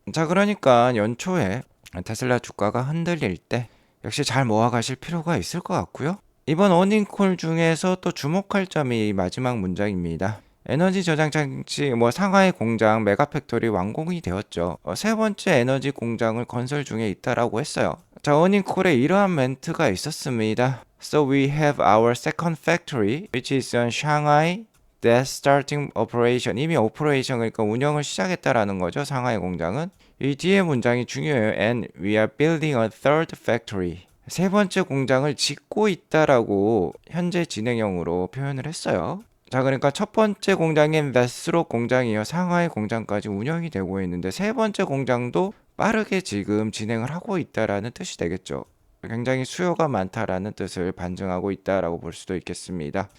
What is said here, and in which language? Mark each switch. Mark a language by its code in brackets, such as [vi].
[ko] 자, 그러니까 연초에 테슬라 주가가 흔들릴 때 역시 잘 모아가실 필요가 있을 것 같고요. 이번 어닝콜 중에서 또 주목할 점이 이 마지막 문장입니다. 에너지 저장 장치 상하이 공장 메가팩토리 완공이 되었죠. 세 번째 에너지 공장을 건설 중에 있다라고 했어요. 자, 어닝콜에 이러한 멘트가 있었습니다. [en] So we have our second factory, which is in Shanghai, that's starting operation. [ko] 이미 오퍼레이션, 그러니까 운영을 시작했다라는 거죠. 상하이 공장은. 이 뒤에 문장이 중요해요. [en] And we are building a third factory. [ko] 세 번째 공장을 짓고 있다라고 현재 진행형으로 표현을 했어요. 자, 그러니까 첫 번째 공장인 베스로 공장이요, 상하이 공장까지 운영이 되고 있는데 세 번째 공장도 빠르게 지금 진행을 하고 있다라는 뜻이 되겠죠. 굉장히 수요가 많다라는 뜻을 반증하고 있다라고 볼 수도 있겠습니다.